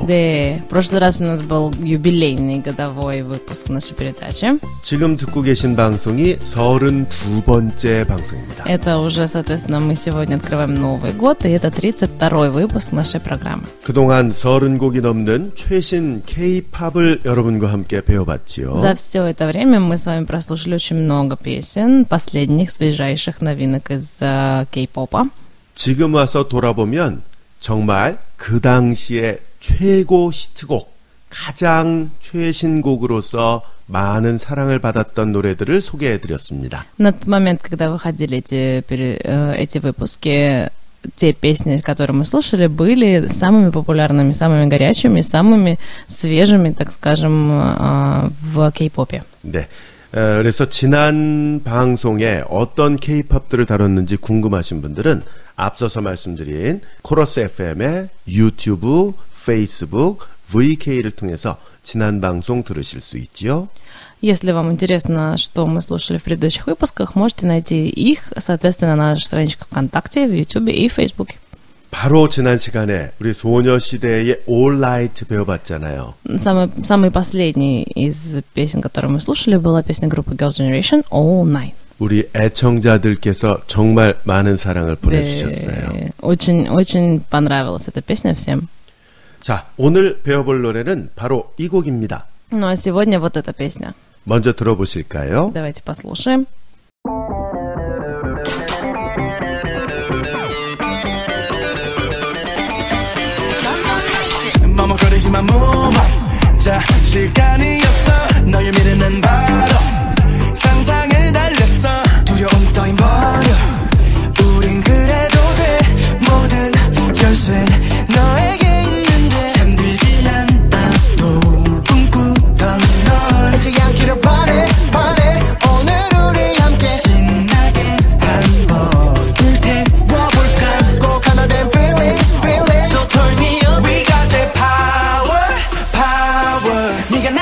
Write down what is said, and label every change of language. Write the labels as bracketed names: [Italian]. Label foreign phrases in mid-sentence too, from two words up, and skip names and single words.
[Russian] Да, в прошлый раз у нас был юбилейный годовой выпуск нашей передачи. [Korean] 지금 듣고 계신 방송이 32번째 방송입니다. [Russian] Это уже, соответственно, мы сегодня открываем Новый год, и это 32-й выпуск нашей программы. [Korean] 그동안 30곡이 넘는 최신 K-팝을 여러분과 함께 배워봤지요. [Russian] За все это время мы с вами прослушали очень много песен, последних, свежайших новинок из Кей-попа. [Korean] 지금 와서 돌아보면 정말 그 당시의 최고 히트곡, 가장 최신곡으로서 많은 사랑을 받았던 노래들을 소개해드렸습니다. [Russian] На тот момент, когда выходили эти выпуски, те песни, которые мы слушали, были самыми популярными, самыми горячими, самыми свежими, так скажем, в Кей-попе. [Korean] 네. 그래서 지난 방송에 어떤 K-팝들을 다뤘는지 궁금하신 분들은 앞서서 말씀드린 코러스 FM의 유튜브, 페이스북, VK를 통해서 지난 방송 들으실 수 있죠. [Russian] Если вам интересно, что мы слушали в предыдущих выпусках, можете найти их, соответственно, на наших страничках ВКонтакте, в Ютубе и в Фейсбуке. [Korean] 바로 지난 시간에 우리 소녀시대의 All Night 배워봤잖아요. Самый последний из песен, которые мы слушали, была песня группы Girls' Generation All Night. 우리 애청자들께서 정말 많은 사랑을 보내주셨어요. 네, [Russian] очень понравилась эта песня всем. [Korean] 자, 오늘 배워볼 노래는 바로 이 곡입니다. [Russian] Ну а сегодня вот эта песня. [Korean] 먼저 들어보실까요? [Russian] Давайте послушаем. [Korean] 머뭇거리지만 [English] move on. [Korean] 자, 시간이었어. 너의 미래는 바로 상상을 달렸어. 두려움 따윈 버려. 우린 그래도 돼. 모든 열쇠는 너에게 있는데 잠들지 않아도 꿈꾸던 널 잊지 않기로 바래 오늘 우리 함께 신나게 한번 불태워볼까. 꼭 하나 된 [English] feeling So turn me up. We got that power